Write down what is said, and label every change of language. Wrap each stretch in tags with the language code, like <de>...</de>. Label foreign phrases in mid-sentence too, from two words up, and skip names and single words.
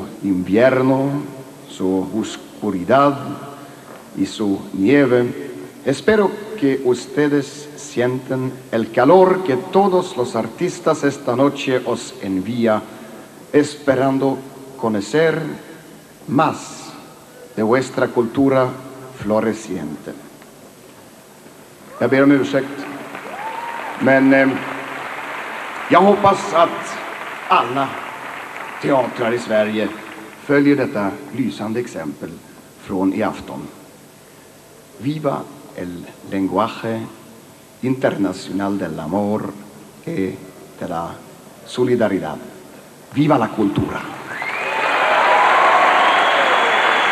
<es>invierno, su oscuridad y su nieve, espero que ustedes sienten el calor que todos los artistas esta noche os envía, esperando conocer más de vuestra cultura floreciente.</es> <sv>Jag ber om ursäkt, men jag hoppas att alla teatrar i Sverige följer detta lysande exempel från i afton.</sv> <es>Viva el lenguaje internacional del amor y de la solidaridad. Viva la cultura.</es>